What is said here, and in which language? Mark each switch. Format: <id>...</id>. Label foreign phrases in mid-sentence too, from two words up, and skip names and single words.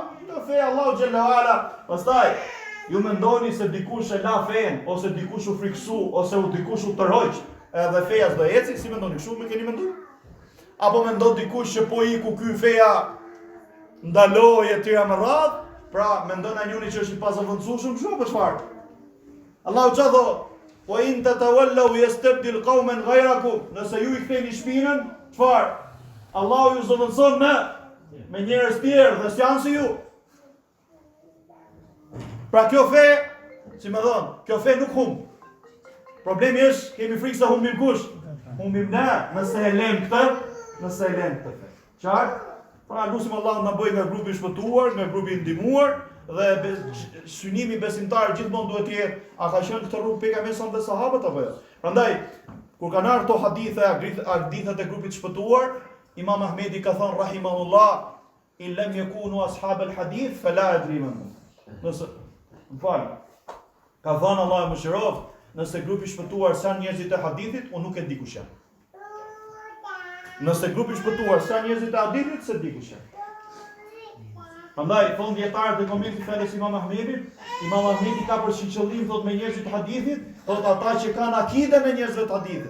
<sq>Të fe Allahu</sq> <ar>جل وعلا.</ar> <sq>Pastaj ju mendoni se dikush e la fen, ose dikush u friksu, ose dikush u tërhoq, edhe feja s'do eci, si mendoni? Kështu më keni menduar? Apo mendon dikush që po iku ky feja ndaloi e tjera me radh, pra mendon njëri që është i pazavendësueshëm, kështu apo çfarë? Allahu çfarë thot?</sq> <ar>وإن تتولوا يستبدل قوما غيركم.</ar> <sq>Nëse ju i ktheni shpinën, çfarë? Allahu ju zëvendëson me njerëz tjerë dhe s'janë si ju. Pra kjo fe, si më thon, kjo fe nuk humb. Problemi është, kemi frikë se humbim kush? Humbim ne, nëse e lëm këtë fe. Qartë? Pra lutim Allahun na bëjë nga grupi i shpëtuar, nga grupi i ndihmuar, dhe synimi besimtar gjithmonë duhet të jetë, a ka qenë këtë rrugë pejgamberi sa dhe sahabët apo jo? Prandaj, kur kanë ardhur këto hadithet e grupit të shpëtuar, Imam Ahmedi ka thënë rahimahullah,</sq> <ar>إن لم يكونوا أصحاب الحديث فلا أدري من.</ar> <sq>Nëse ka thënë Allah e mëshiroft, nëse grupi i shpëtuar sa njerëzit e hadithit, unë nuk e di kush janë. Nëse grupi i shpëtuar sa njerëzit e hadithit, se di kush janë. Prandaj thon dietarët e komentit fjalës Imam Ahmedit, Imam Ahmedi ka për qëllim thot me njerëzit e hadithit, thot ata që kanë akiden e njerëzve të hadithit.</sq>